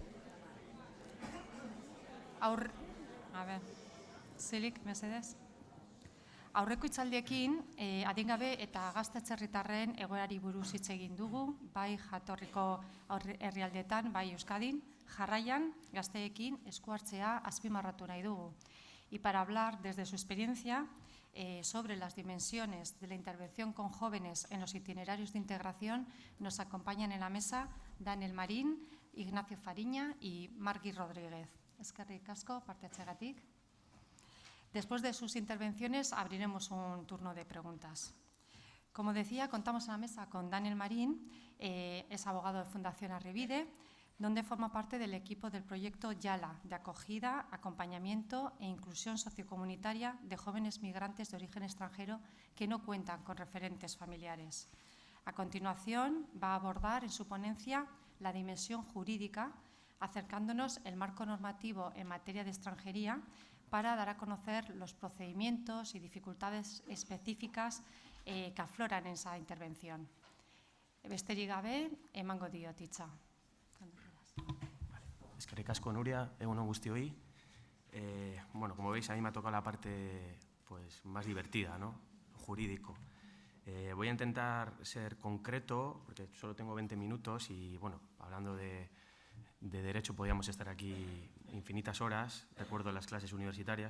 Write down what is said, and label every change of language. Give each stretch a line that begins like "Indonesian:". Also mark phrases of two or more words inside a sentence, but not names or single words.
Basque: Zilik, mesedez. Aurreko hitzaldiekin, adingabe eta gazte-atzerritarren egoerari buruz hitz egin dugu, bai jatorriko herrialdeetan, bai Euskadin, jarraian gazteekin esku hartzea azpimarratu nahi dugu.
Spanish: Y para hablar desde su experiencia sobre las dimensiones de la intervención con jóvenes en los itinerarios de integración, nos acompañan en la mesa Daniel Marín, Ignacio Fariña y Margui Rodríguez.
Basque: Eskerrik asko, parte hartzeagatik.
Spanish: Después de sus intervenciones abriremos un turno de preguntas. Como decía, contamos en la mesa con Daniel Marín, es abogado de Fundación Arribide, donde forma parte del equipo del proyecto YALA, de acogida, acompañamiento e inclusión sociocomunitaria de jóvenes migrantes de origen extranjero que no cuentan con referentes familiares. A continuación, va a abordar en su ponencia la dimensión jurídica, acercándonos el marco normativo en materia de extranjería para dar a conocer los procedimientos y dificultades específicas que afloran en esa intervención.
Basque: Besterik gabe, emango diot hitza. Eskerrik asko, Nuria, egunon guztioi.
Spanish: Bueno, como veis, a mí me ha tocado la parte pues, más divertida, ¿no? Jurídico. Voy a intentar ser concreto, porque solo tengo 20 minutos y, bueno, hablando de derecho podríamos estar aquí infinitas horas, recuerdo las clases universitarias.